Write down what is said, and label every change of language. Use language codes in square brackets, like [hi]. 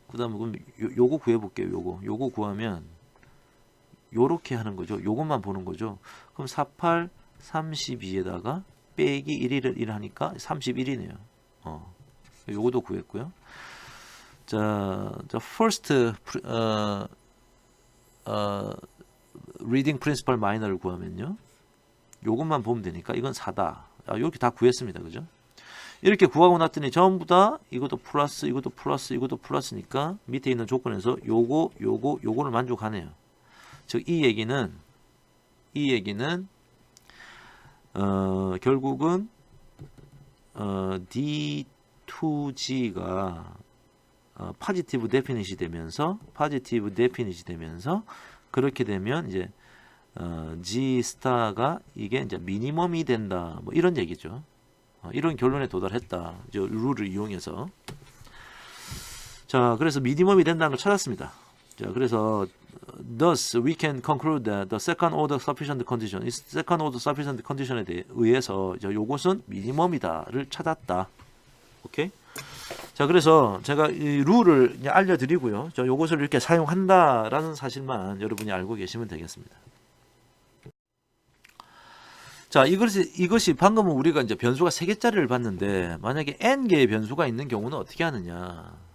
[ko] 그 다음에 그럼 요거 구해볼게요. 요거 구하면 요렇게 하는 거죠. 요것만 보는 거죠. 그럼 48, 32에다가 빼기 1을 하니까 31이네요. 요것도 구했고요. 자, first reading principal minor를 구하면요. 요것만 보면 되니까 이건 4다. 이렇게 다 구했습니다. 그죠? 이렇게 구하고 났더니 전부 다 이것도 플러스, 이것도 플러스, 이것도 플러스니까 밑에 있는 조건에서 요거를 만족하네요. 즉 이 얘기는 결국은 D2G가 포지티브 데피닛이 되면서 그렇게 되면 이제 G 스타가 이게 이제 미니멈이 된다. 뭐 이런 얘기죠. 이런 결론에 도달했다. 룰을 이용해서. 자, 그래서 미니멈이 된다는 걸 찾았습니다. 자, 그래서 [en] thus we can conclude that the second order sufficient condition, [ko] 이 second order sufficient condition에 의해서 요것은 미니멈이다를 찾았다. 오케이? 자, 그래서 제가 이 룰을 이제 알려드리고요. 요것을 이렇게 사용한다라는 사실만 여러분이 알고 계시면 되겠습니다. 자, 이것이 방금은 우리가 이제 변수가 3개짜리를 봤는데 만약에 n개의 변수가 있는 경우는 어떻게 하느냐?